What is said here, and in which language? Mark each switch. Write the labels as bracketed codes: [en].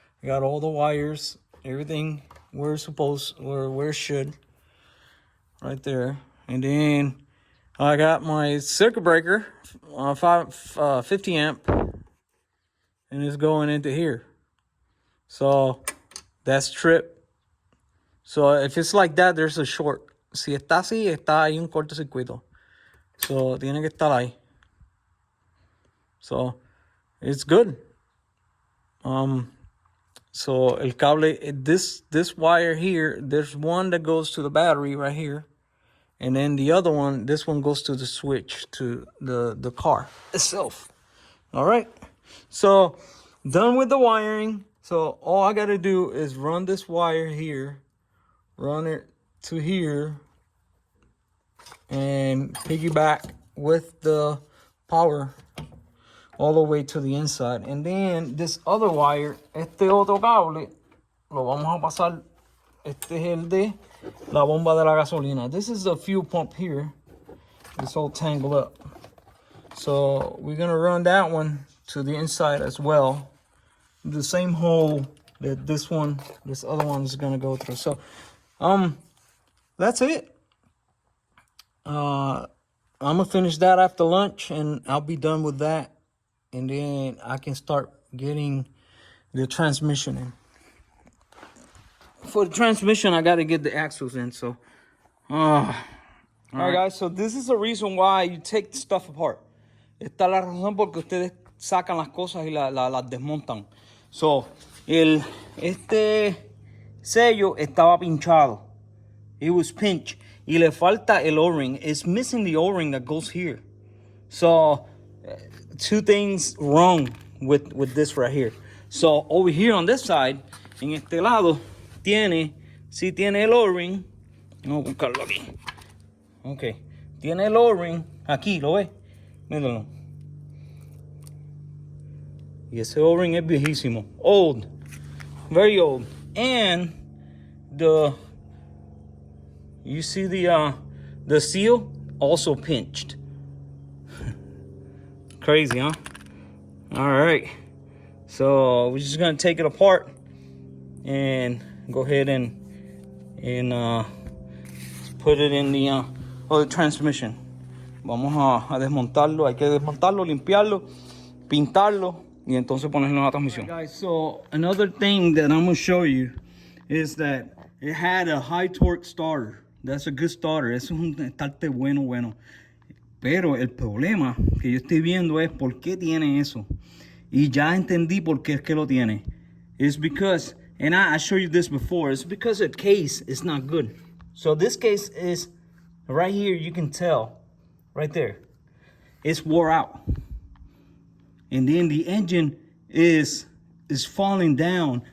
[en] I got all the wires, everything where it should, right there. And then I got my circuit breaker, 50 amp, and it's going into here. So that's trip. So if it's like that, there's a short. [es] Si está así, está ahí un cortocircuito. So tiene que estar ahí. [en] So it's good. So [es] el cable, [en] this wire here, there's one that goes to the battery right here. And then the other one, this one goes to the switch to the car itself. All right. So done with the wiring. So all I got to do is run this wire here, run it to here, and piggyback with the power all the way to the inside. And then this other wire, [es] este otro cable, lo vamos a pasar. Este es el de la bomba de la gasolina. [en] This is the fuel pump here. It's all tangled up. So we're gonna run that one to the inside as well. The same hole that this other one is gonna go through. So that's it. I'm gonna finish that after lunch and I'll be done with that. And then I can start getting the transmission in. For the transmission, I got to get the axles in. So, all right, guys. So this is the reason why you take stuff apart. [es] Esta es la razón porque ustedes sacan las cosas y las desmontan. So, este sello estaba pinchado. [en] It was pinched. [es] Y le falta el O-ring. [en] It's missing the O-ring that goes here. So, 2 things wrong with this right here. So, over here on this side, [es] en este lado, tiene el O-ring. Vamos a buscarlo aquí. Ok. Tiene el O-ring. Aquí, ¿lo ves? Míralo. Y ese O-ring es viejísimo. [en] Old. Very old. And you see the seal also pinched. Crazy, huh? All right. So we're just gonna take it apart and go ahead and put it in the transmission. [es] Vamos a desmontarlo. Hay que desmontarlo, limpiarlo, pintarlo y entonces ponerlo en la transmisión. [en] Right, guys, so another thing that I'm gonna show you is that it had a high torque starter. That's a good starter. [es] Eso es un estarte bueno. Pero el problema que yo estoy viendo es por qué tiene eso. Y ya entendí por qué es que lo tiene. [en] It's because, and I showed you this before, it's because the case is not good. So this case is right here, you can tell, right there. It's wore out. And then the engine is falling down.